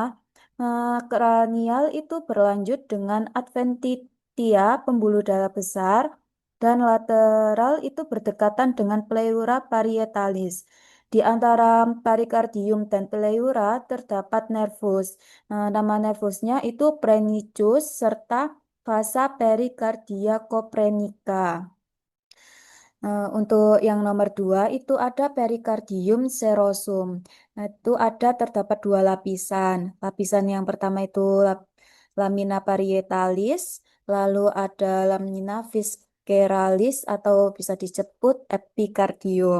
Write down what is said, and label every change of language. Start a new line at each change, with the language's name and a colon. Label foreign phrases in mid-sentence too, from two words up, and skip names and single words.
Indonesian: Kranial itu berlanjut dengan adventitia pembuluh darah besar dan lateral itu berdekatan dengan pleura parietalis. Di antara perikardium dan pleura terdapat nervus. Nama nervusnya itu prenicus serta vasa pericardia coprenica. Untuk yang nomor dua itu ada perikardium serosum. Nah, itu terdapat dua lapisan. Lapisan yang pertama itu lamina parietalis, lalu ada lamina visceralis atau bisa disebut epikardium.